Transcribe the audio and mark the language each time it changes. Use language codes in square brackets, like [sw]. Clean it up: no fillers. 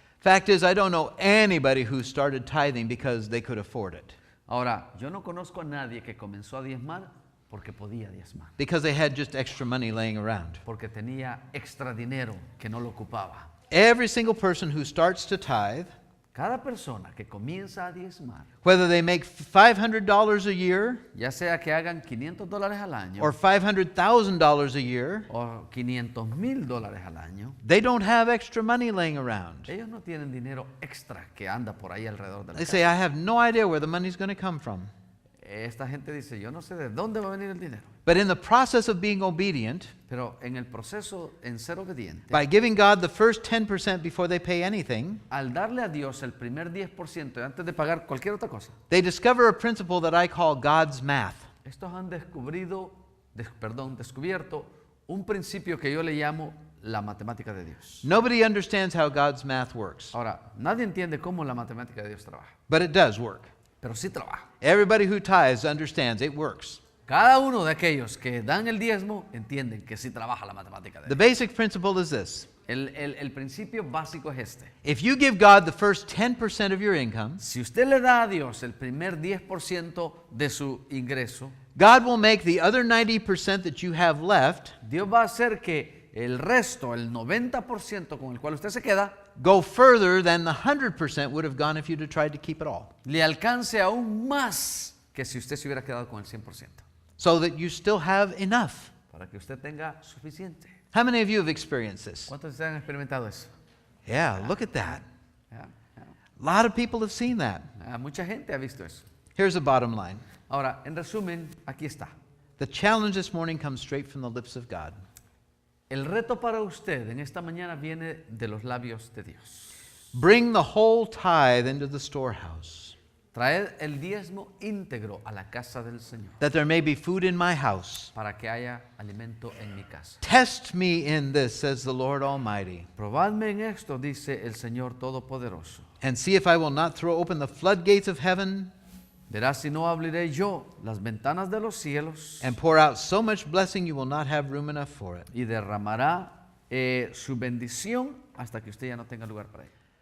[en] Fact is, I don't know anybody who started tithing because they could afford it. [es] Ahora, yo no conozco a nadie que comenzó a diezmar porque podía diezmar, [en] Because they had just extra money laying around. [es] porque tenía extra dinero que no lo ocupaba. [en] Every single person who starts to tithe, [es] Cada persona que comienza a diezmar, [en] whether they make $500 a year [es] ya sea que hagan $500 al año [en] or $500,000 a year, [es] o $500,000 al año, [en] they don't have extra money laying around. [es] ellos no tienen dinero extra que anda por ahí alrededor de la [en] They [es] casa. [en] say, I have no idea where the money's going to come from. [es] esta gente dice, yo no sé de dónde va a venir el dinero. [en] But in the process of being obedient, [es] Pero en el proceso en ser obediente, [en] by giving God the first 10% before they pay anything, [es] al darle a Dios el primer 10% antes de pagar cualquier otra cosa, [en] they discover a principle that I call God's math. [es] estos han descubierto un principio que yo le llamo la matemática de Dios. [en] Nobody understands how God's math works, [es] Ahora, nadie entiende cómo la matemática de Dios trabaja, [en] but it does work. [es] pero sí trabaja. [en] Everybody who tithes understands it works. [es] Cada uno de aquellos que dan el diezmo entienden que sí trabaja la matemática de [en] The [es] Dios. [en] basic principle is this. [es] El principio básico es este. [en] If you give God the first 10% of your income, [es] Si usted le da a Dios el primer 10% de su ingreso, [en] God will make the other 90% that you have left [es] Dios va a hacer que el resto, el 90% con el cual usted se queda, [en] go further than the 100% would have gone if you'd have tried to keep it all. [es] le alcance aún más que si usted se hubiera quedado con el 100%, [en] So that you still have enough. [es] para que usted tenga suficiente. [en] How many of you have experienced this? [es] ¿Cuántos de ustedes han experimentado eso? [en] Yeah, look at that. [es] Ya, ya. [en] A lot of people have seen that. [es] Mucha gente ha visto eso. [en] Here's the bottom line. [es] Ahora, en resumen, aquí está. [en] The challenge this morning comes straight from the lips of God. [es] El reto para usted en esta mañana viene de los labios de Dios. [en] Bring the whole tithe into the storehouse, [es] Traed el diezmo íntegro a la casa del Señor, [en] that there may be food in my house. [es] para que haya alimento en mi casa. [en] Test me in this, says the Lord Almighty, [es] Probadme en esto, dice el Señor Todopoderoso. [en] and see if I will not throw open the floodgates of heaven [es] Verás si no abriré yo las ventanas de los cielos [en] and pour out so much blessing you will not have room enough for it. [es] y derramará su bendición hasta que usted ya no tenga lugar para ella.